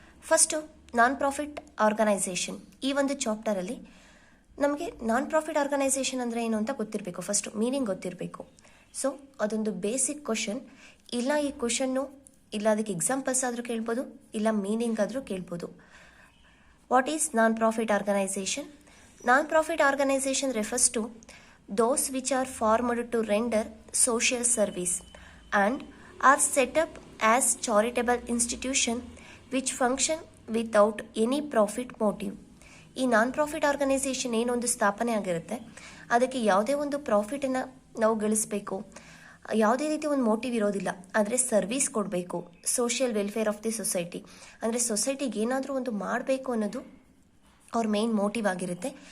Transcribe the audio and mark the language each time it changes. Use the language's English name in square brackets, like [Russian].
[Kannada] First non profit organisation. ಈ ಒಂದು ಚಾಪ್ಟರಲ್ಲಿ ನಮಗೆ ನಾನ್ ಪ್ರಾಫಿಟ್ ಆರ್ಗನೈಸೇಷನ್ ಅಂದರೆ ಏನು ಅಂತ ಗೊತ್ತಿರಬೇಕು, ಫಸ್ಟು ಮೀನಿಂಗ್ ಗೊತ್ತಿರಬೇಕು. ಸೊ ಅದೊಂದು ಬೇಸಿಕ್ ಕ್ವಶನ್. ಇಲ್ಲ ಈ ಕ್ವಶನ್ನು ಇಲ್ಲ ಅದಕ್ಕೆ ಎಕ್ಸಾಂಪಲ್ಸ್ ಆದರೂ ಕೇಳ್ಬೋದು, ಇಲ್ಲ ಮೀನಿಂಗ್ ಆದರೂ ಕೇಳ್ಬೋದು. [English] What is non profit organisation? Non-profit organization refers to those which are formed to render social service and are set up as charitable institution which function without any profit motive. [Kannada] ಈ non profit organisation ಏನೊಂದು ಸ್ಥಾಪನೆ ಆಗಿರುತ್ತೆ, ಅದಕ್ಕೆ ಯಾವುದೇ ಒಂದು ಪ್ರಾಫಿಟನ್ನು ನಾವು ಗಳಿಸಬೇಕು, ಯಾವುದೇ ರೀತಿ ಒಂದು ಮೋಟಿವ್ ಇರೋದಿಲ್ಲ, ಆದರೆ ಸರ್ವಿಸ್ ಕೊಡಬೇಕು, [English] social welfare of the society, [Kannada] ಅಂದರೆ ಸೊಸೈಟಿಗೆ ಏನಾದರೂ ಒಂದು ಮಾಡಬೇಕು ಅನ್ನೋದು ಅವ್ರ ಮೇನ್ ಮೋಟಿವ್ ಆಗಿರುತ್ತೆ.